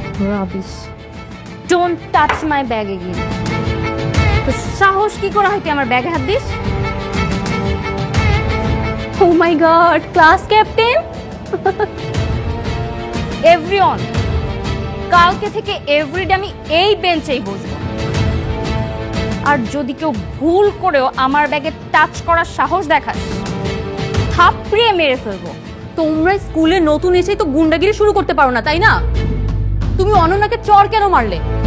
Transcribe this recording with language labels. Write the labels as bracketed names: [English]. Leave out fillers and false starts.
[English] Rubbish. Don't touch my bag again. [Bangla] তো সাহস কি করে হয় তুই আমার ব্যাগে হাত this? [English] Oh my god, [Bangla] class captain! Everyone, কালকে থেকে এভরিডে আমি এই বেঞ্চেই বসবো। আর যদি কেউ ভুল করেও আমার ব্যাগে টাচ করার সাহস দেখাস, থাপড়িয়ে মেরে ফেলবো। তোমরা স্কুলে নতুন এসেই তো গুন্ডাগিরি শুরু করতে পারো না, তাই না? তুমি অনন্যাকে চর কেন মারলে?